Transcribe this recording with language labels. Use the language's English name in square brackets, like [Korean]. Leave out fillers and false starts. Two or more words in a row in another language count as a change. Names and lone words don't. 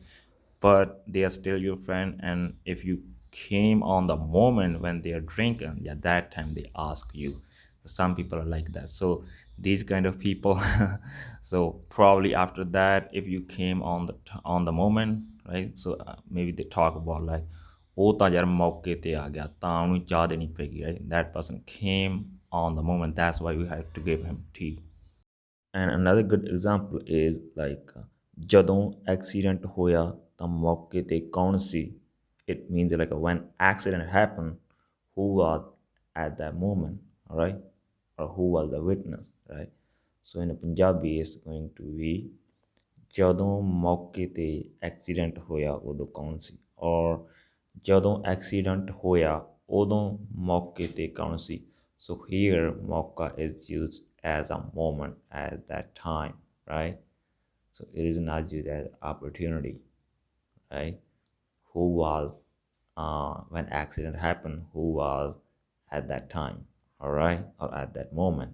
[English] But they are still your friend, and if you came on the moment when they are drinking, yeah, that time they ask you. Some people are like that, so these kind of people. So probably after that, if you came on the moment, right? So maybe they talk about like [Punjabi] ਉਹ ਤਾਂ ਯਾਰ ਮੌਕੇ ਤੇ ਆ ਗਿਆ ਤਾਂ ਉਹਨੂੰ ਚਾਹ ਦੇਣੀ ਪੈਗੀ, [English] right? That person came on the moment, that's why we have to give him tea. And another good example is like [Punjabi] ਜਦੋਂ accident ਹੋਇਆ ਤਾਂ ਮੌਕੇ ਤੇ ਕੌਣ ਸੀ? [English] It means like when accident happened, who was at that moment, all right? Or who was the witness, right? So in Punjabi it's going to be [Punjabi] ਜਦੋਂ ਮੌਕੇ ਤੇ accident ਹੋਇਆ ਉਦੋਂ ਕੌਣ ਸੀ, or ਜਦੋਂ accident ਹੋਇਆ ਉਦੋਂ ਮੌਕੇ ਤੇ ਕੌਣ ਸੀ? [English] So here maukka is used as a moment at that time, right? So it is not used as opportunity, right? Who was when accident happened, who was at that time, all right, or at that moment.